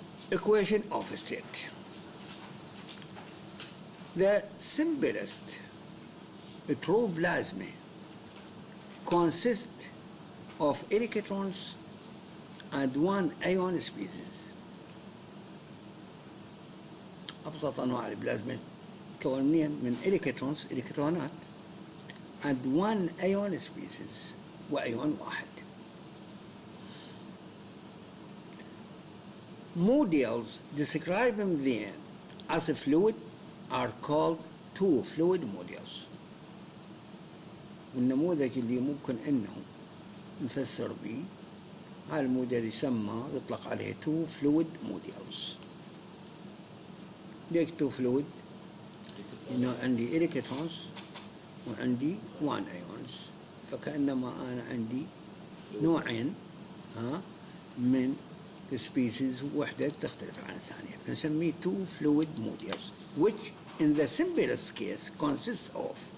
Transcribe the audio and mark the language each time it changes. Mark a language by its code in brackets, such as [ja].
[en] Equation of a state. The simplest true plasma consists of electrons and one ion species. [ar] أبسط أنواع البلازما كونين من إلكترونات [en] and one ion species [ar] وأيون واحد. [en] Models describing them as a fluid are called two fluid models. [ar] والنموذج اللي ممكن انه نفسر به هذا الموديل يسمى يطلق عليه [en] two fluid models. [ar] ليش [en] two fluid؟ [ar] إنه عندي إلكترونز وعندي وان ايونز، فكأنما أنا عندي نوعين من species وحدة تختلف عن الثانية، فنسميه [en] two fluid models which in the simplest case consists of